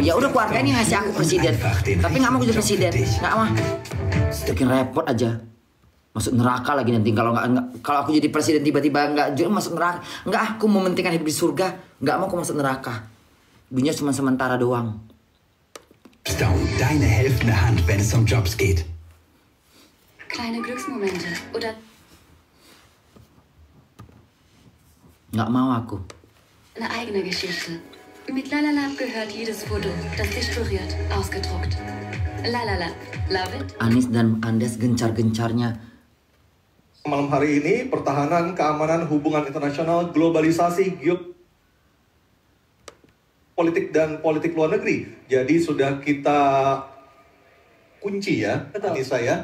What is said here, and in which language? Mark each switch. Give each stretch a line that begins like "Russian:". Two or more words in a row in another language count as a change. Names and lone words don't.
Indonesian: Ya udah keluarga ini ngasih aku presiden. Tapi nggak mau jadi presiden. Nggak mau. Bikin repot aja. Masuk neraka lagi nanti kalau aku jadi presiden tiba-tiba nggak masuk neraka. Nggak, aku mementingkan hidup di surga. Nggak mau aku masuk neraka. Dunia cuma sementara doang.
German: Deine helfende Hand, wenn es um Jobs geht. Kleine Glücksmomente oder
Indonesian: Nggak mau aku.
German: eine eigene Geschichte. Mit Lalala gehört jedes Foto, das dich berührt, ausgedruckt. Lalala,
English: love it.
Indonesian: Anies dan Andes gencar-gencarnya. Malam hari ini, pertahanan, keamanan, hubungan internasional, globalisasi, geopolitik dan politik luar negeri. Jadi sudah kita kunci ya, Anissa ya.